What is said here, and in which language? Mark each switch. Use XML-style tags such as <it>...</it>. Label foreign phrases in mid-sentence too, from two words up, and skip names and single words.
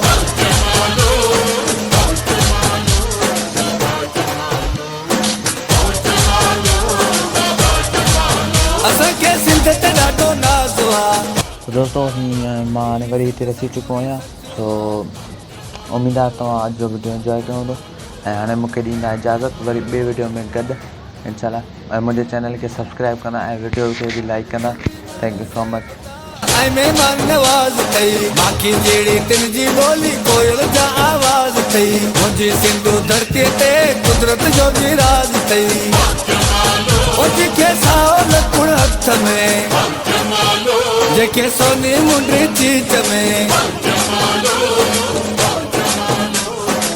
<sd>असांखे सिंध ते ॾाढो नाज़ आहे। दोस्तों मां हाणे वरी हिते रसी चुको आहियां, सो उमेदु आहे तव्हां अॼु जो वीडियो इंजॉय कयो हूंदो ऐं हाणे मूंखे ॾींदा इजाज़त, वरी ॿिए वीडियो में गॾु इंशाल्लाह। ऐं मुंहिंजे चैनल खे सब्सक्राइब कंदा ऐं वीडियो खे बि लाइक कंदा।</sd> <en>thank you so much.</en> <sd>ऐं महिमान नवाज़ अथई, बाक़ी जहिड़ी तिन जी ॿोली कोयल जा आवाज़ अथई, मुंहिंजी सिंधू धरतीअ ते कुदरत जो बि राज़ अथई, जेके साओ लकुण हथ में, जेके सोनी मुंडी चीच में,</sd>